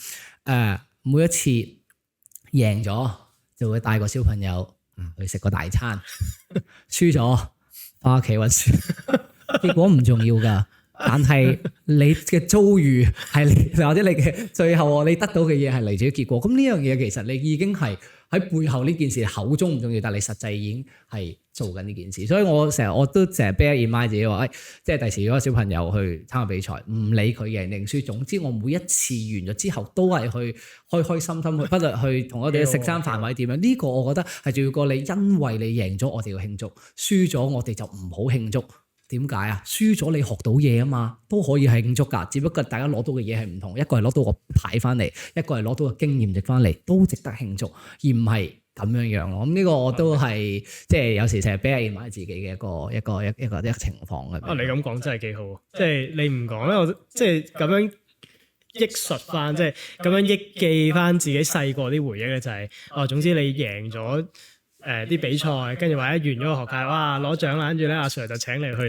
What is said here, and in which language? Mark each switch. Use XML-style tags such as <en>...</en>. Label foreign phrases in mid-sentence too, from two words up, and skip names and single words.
<yue>每一次贏咗就會帶個小朋友去食個大餐，輸咗翻屋企溫書，結果唔重要㗎。但係你嘅遭遇係或者你嘅最後你得到嘅嘢係嚟自於結果，咁呢樣嘢其實你已經係喺背後呢件事口中唔重要，但係你實際已經係做緊呢件事。所以我都成日</yue> <en>bear in mind</en> <yue>自己話，即係第時如果小朋友去參加比賽，唔理佢贏定輸，總之我每一次完咗之後都係去開開心心去，不論去同我哋食餐飯或者點樣，呢個我覺得係重要過你，因為你贏咗我哋要慶祝，輸咗我哋就唔好慶祝。點解啊？輸咗你學到嘢啊嘛，都可以係慶祝㗎。只不過大家攞到嘅嘢係唔同，一個係攞到個牌翻嚟，一個係攞到個經驗值翻嚟，都值得慶祝，而唔係咁樣樣咯。咁呢個我都係即係有時成日</yue> <en>bear in mind</en> <yue>自己嘅一個情況嘅。你咁講真係幾好，即係你唔講咧，我即係咁樣憶述翻，即係咁樣憶記翻自己細個啲回憶咧，就係總之你贏咗。啲比賽，跟住或者完咗個學界，哇攞獎啦，跟住咧阿 Sir 就請你去</yue>